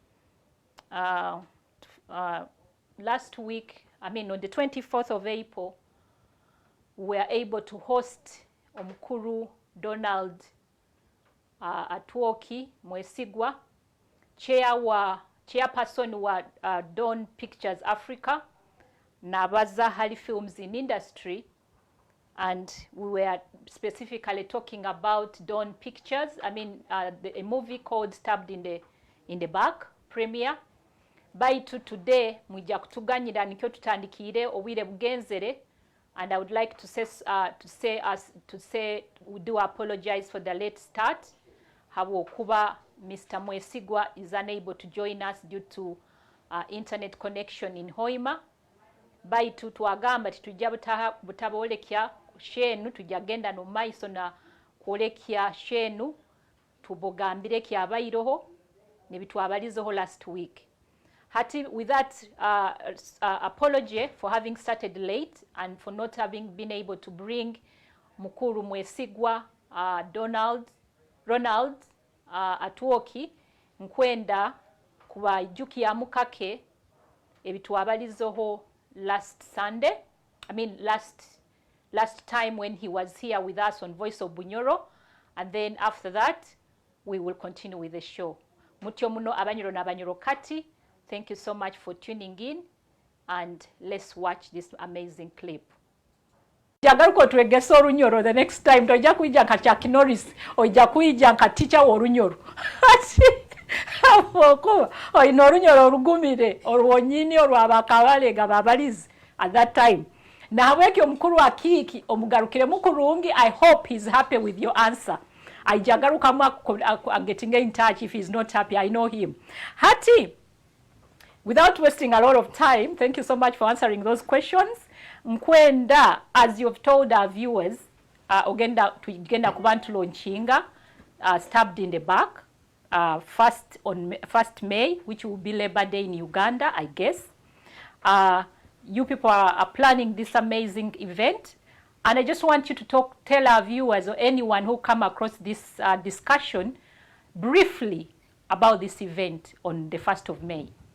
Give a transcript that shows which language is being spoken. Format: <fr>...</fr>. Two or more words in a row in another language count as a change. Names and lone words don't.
<en>Last week, on the 24th of April, we were able to host Donald Atwoki Mwesigwa, chairperson wa Dawn Pictures Africa, Nabaza Hali Films in Industry, and we were specifically talking about Dawn Pictures. A movie called Stabbed in the Back premiere.</en> <nyo>Baitu today mwija kutuganyira nikyo tutandikire obwire bugenzere.</nyo> <en>And I would like to say we do apologize for the late start.</en> <nyo>Hawokuba Mr.</nyo> <en>Mwesigwa is unable to join us due to internet connection in Hoima.</en> <nyo>Baitu tuagamba titujja butabolekya shenu tujagenda no maiso na kwolekya shenu tubogambire kyabairoho nebitwabalizoho</nyo> <en>last week. With that apology for having started late and for not having been able to bring Mukuru Mwesigwa, Ronald Atwoki,</en> <nyo>nkwenda kubajukiya mukake ebitwabalizoho</nyo> <en>last Sunday. Last time when he was here with us on Voice of Bunyoro, and then after that we will continue with the show.</en> <nyo>Mutyo muno abanyoro n'abanyoro kati.</nyo> <en>Thank you so much for tuning in, and let's watch this amazing clip.</en> <nyo>Jagaruko tuegesa Orunyoro</nyo> <en>the next time.</en> <nyo>Toja kuija nka Chuck Norris, oja kuija nka teacher Orunyoro. Okuba olina olunyolo olugumire olwonyini olwabakabalega babalizi</nyo> <en>at that time.</en> <nyo>Nahabwekyo omukuru wa Kiiki omugarukiremu kurungi.</nyo> <en>I hope he's happy with your answer. Aijagarukamu getting in touch if he's not happy. I know him. Hati, without wasting a lot of time, thank you so much for answering those questions. Nkwenda, as you've told our viewers,</en> <nyo>tugenda kuba ntulanchinga</nyo> <en>stabbed in the back, first May, which will be Labor Day in Uganda, I guess. You people are planning this amazing event, and I just want you to tell our viewers or anyone who come across this discussion briefly about this event on the 1st of May.</en>